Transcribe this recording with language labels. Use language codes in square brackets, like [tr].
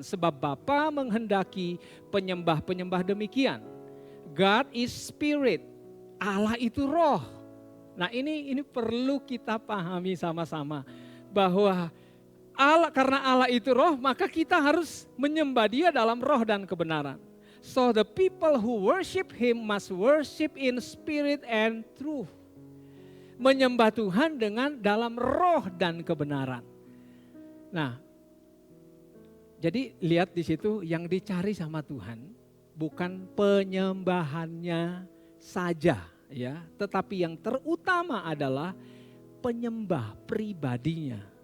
[id] Sebab Bapa menghendaki penyembah-penyembah demikian. [en] God is spirit, [id] Allah itu roh. Nah ini perlu kita pahami sama-sama. Bahwa Allah, karena Allah itu roh, maka kita harus menyembah dia dalam roh dan kebenaran. [en] So the people who worship him must worship in spirit and truth. [id] Menyembah Tuhan dengan dalam roh dan kebenaran. Nah, jadi lihat di situ yang dicari sama Tuhan bukan penyembahannya saja, ya, tetapi yang terutama adalah penyembah pribadinya.